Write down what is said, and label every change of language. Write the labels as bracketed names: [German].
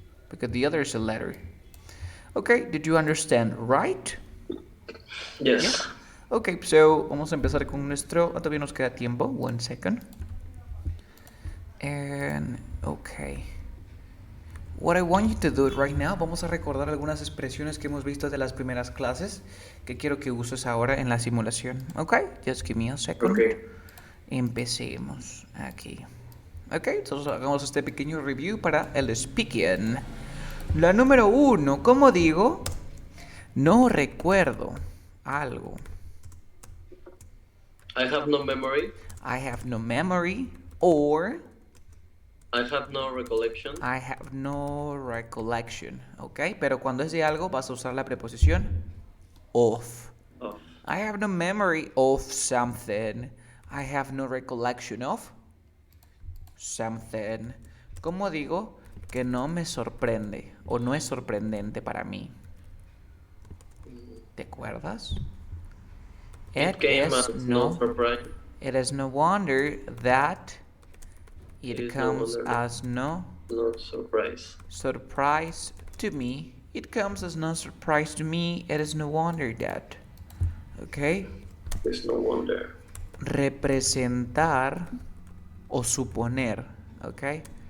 [English] Because the other is a letter. Okay, did you understand, right? Yes. Yeah. Okay, so [Spanish] vamos a empezar con nuestro. Todavía nos queda tiempo. [English] 1 second. And okay. What I want you to do right now, [Spanish] vamos a recordar algunas expresiones que hemos visto de las primeras clases que quiero que uses ahora en la simulación. [English] Okay, just give me a second. Okay. [Spanish] Empecemos aquí. Ok, entonces hagamos este pequeño review para el speaking. La número 1, ¿cómo digo? No recuerdo algo. [English] I have no memory. I have no memory. Or I have no recollection. I have no recollection. [Spanish] Ok, pero cuando es de algo vas a usar la preposición of. [English] Of. I have no memory of something. I have no recollection of something. [Spanish] ¿Cómo digo que no me sorprende o no es sorprendente para mí? ¿Te acuerdas? [English] It came as no surprise. It is no wonder that it comes as no surprise to me. It comes as no surprise to me. It is no wonder that. Okay? There's no wonder. [Spanish] Representar o suponer, ¿ok?